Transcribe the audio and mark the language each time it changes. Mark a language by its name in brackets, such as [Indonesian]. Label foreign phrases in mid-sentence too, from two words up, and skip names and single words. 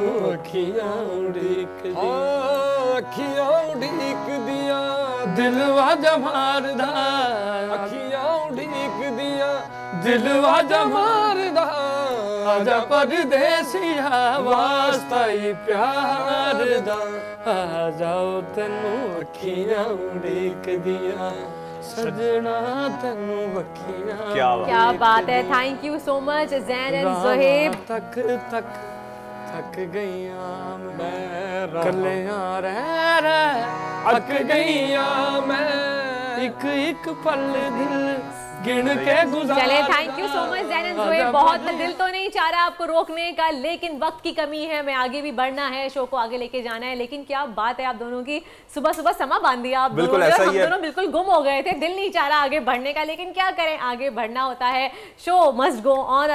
[Punjabi] ਅਖੀਆਂ ਉਡੀਕ ਦੀਆਂ, ਅਖੀਆਂ ਉਡੀਕ ਦੀਆਂ ਦਿਲ ਵਾਜਾਂ ਮਾਰਦਾ, ਅਖੀਆਂ ਉਡੀਕ ਦੀਆਂ ਦਿਲ ਵਾਜਾਂ ਮਾਰਦਾ, ਆਜਾ ਪਰਦੇਸੀਆ ਵਾਸਤਾ ਈ ਪਿਆਰ ਦਾ, ਆ ਜਾਓ ਤੈਨੂੰ ਅਖੀਆਂ ਉਡੀਕ ਦੀਆਂ ਸਜਣਾ, ਤੈਨੂੰ ਅਖੀਆਂ। [Hindi] क्या बात है, [English] Thank you so much Zain and Zuhaib. [Punjabi] ਥੱਕ ਗਈਆਂ ਮੈਂ ਕੱਲੀਆਂ ਰਹਿ ਅੱਕ ਗਈਆਂ ਮੈਂ, ਇੱਕ ਇੱਕ ਪਲ ਦਿਲ ਗਿਣ ਕੇ ਗੁਜ਼ਾਰ। [Hindi] चले, [English] Thank you so much Zain and Zuhaib. [Hindi] बहुत दिल तो नहीं चाह रहा आपको रोकने का, लेकिन वक्त की कमी है, हमें आगे भी बढ़ना है, शो को आगे लेके जाना है। लेकिन क्या बात है आप दोनों की, सुबह सुबह समा बांध दिया आप दोनों, हम दोनों बिल्कुल गुम हो गए थे, दिल नहीं चाह रहा आगे बढ़ने का, लेकिन क्या करें, आगे बढ़ना होता है, [English] show must go on.